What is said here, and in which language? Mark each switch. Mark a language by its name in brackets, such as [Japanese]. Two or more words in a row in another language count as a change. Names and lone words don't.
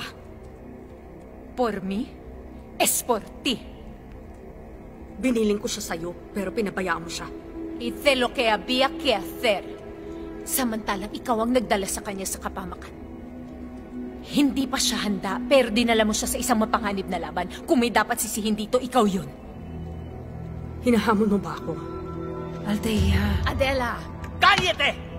[Spanish] Por mí, es por ti. [Filipino] Biniling ko siya sa'yo, pero pinabayaan mo siya. [Spanish] Hice lo que había que hacer. [Filipino] Samantalang ikaw ang nagdala sa kanya sa kapamakan. Hindi pa siya handa, pero dinala mo siya sa isang mapanganib na laban. Kung may dapat sisihin dito, ikaw yun. Hinahamon mo ba ako? Althea. Adela! Kalyete!